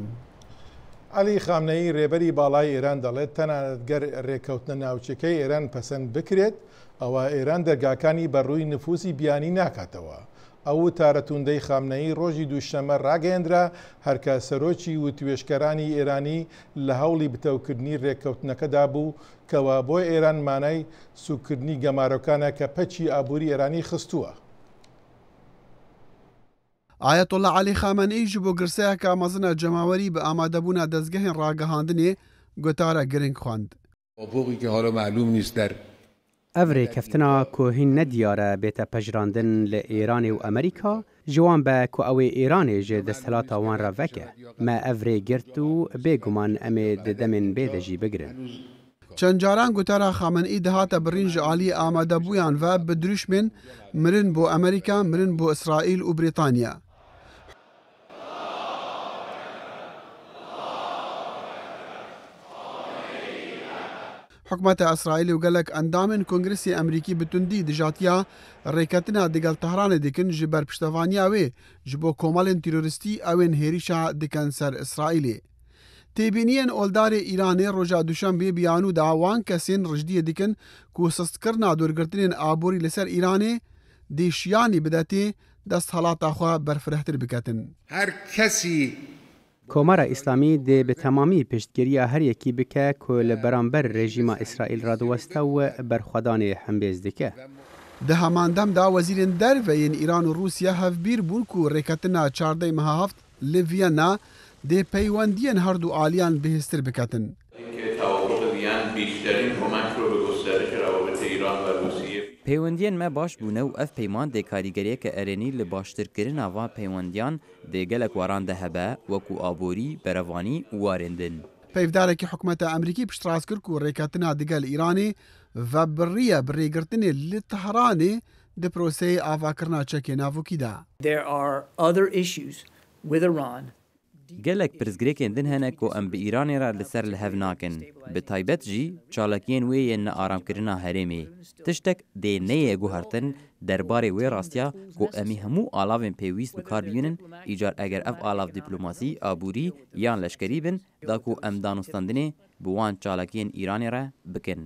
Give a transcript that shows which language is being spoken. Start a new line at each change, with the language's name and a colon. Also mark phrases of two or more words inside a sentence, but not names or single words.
Central Kurdish: علی خامنەیی ڕێبەری باڵای ئێران دەڵێت تەنانەت گەر ڕێککەوتنە ناوچەکەی ئێران پەسەند بکرێت ئەوە ئێران دەرگاکانی بەڕووی نفوسی بیانی ناکاتەوە ئەو تارەتوندەی خامنەیی ڕۆژی دووشەمە ڕاگەیەندرا هەرکە سەرۆکی و توێشکەرانی ئێرانی لە هەوڵی بتەوکردنی ڕێککەوتنەکەدا بوو کەوا بۆ ئێران مانای سوکردنی گەمارۆکانە کە پەچی ئابووری ئێرانی خستووە
Kurdish: ئایەتوڵڵا عەلی خامنەئی ji بۆ girseyeka mezina cemawerî bi amadebûna dezgehên ragihandinê gotara giring xwand. Ev rêkeftina ku hîn nediyare bête pejirandin li Îranê û Amerîka ji wan be ku ew ê Îranê ji desthelata wan re veke me ev rê girt û bêguman em ê di demên bê de jî bigirin. Çend caran gotara Xameneî dihate birîn ji aliyê amadebûyan ve bi dirûşmên mirin bo Amerîka mirin bo İsraîl û Brîtanya. حکومت اسرائیل و گلک اندامن کنگرسی امریکی بتوندی دجاتیا ریکتنا دگل تهران دکن جبر پشتوانیا وی جبو کومالن تروریستی اوین هریشا دکن سر اسرائیلی تیبینین اولدار ایرانی روژا دوشنبه بیانو داوان کسین رجدی دکن کو سستکرنا دورگرتنین آبوری لسر ایرانی دیشیانی بداتی دست حالات خوا برفرهتر بکتن هر کسی کۆمارە ئیسلامی دێ بە تەمامی پشتگیریە هەر یەکی بکە کۆ لە بەرامبەر ڕێژیمە ئیسرائیل ڕادوەستە و بەرخوادانێ هەمبێز دکە. Di hemandemda wezîrên derveyên Îran û Rûsya hevbîr bûn ku rêketina çardê meha heft li Viyana دێ پەیوەندیان هەردوو ئالیان بەهێزتر بکەتن. پەیوەندیان me baş bûne û ev peyman dê karîgeriyeke erênî li baştirkirina van peywendiyan dê gelek waran de hebe wekû aborî, berevanî û warên din. پەیڤدارێکی حکوومەتە ئەمریکی پشتڕاست کرد و ڕێککەتنا دیگەل ئیرانê ve biriye bi rêgirtinê li Tehranê di proseyê avakirina çekê navokî de.
English: There are other issues with Iran.
Kurdish: Gelek pirsgirêkên din hene ku em bi Îranê re li ser li hev nakin. Bi taybet jî çalakiyên wê yên nearamkirina herêmê. Tiştek dê neyê guhertin derbarê wê rastiya ku em ê hemû alavên pêwîst bi kar bînin, îcar eger ev alav dîplomasî, aborî yan leşkerî bin, da ku em danûstandinê bi wan çalakiyên Îranê re bikin.